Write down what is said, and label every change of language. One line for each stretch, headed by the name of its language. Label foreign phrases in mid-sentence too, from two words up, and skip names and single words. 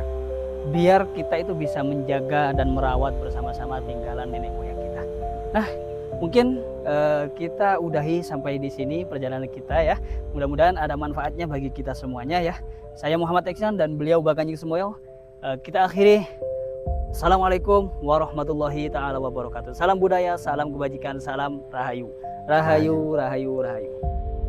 Indonesian: Biar kita itu bisa menjaga dan merawat bersama-sama tinggalan nenek moyang kita. Nah, mungkin kita udahi sampai di sini perjalanan kita ya. Mudah-mudahan ada manfaatnya bagi kita semuanya ya. Saya Muhammad Eksan dan beliau Bakanjing Semoyo. Kita akhiri.
Arabic: السلام عليكم ورحمة الله تعالى وبركاته.
Indonesian: Salam budaya, salam kebajikan, salam rahayu. Rahayu, rahayu, rahayu.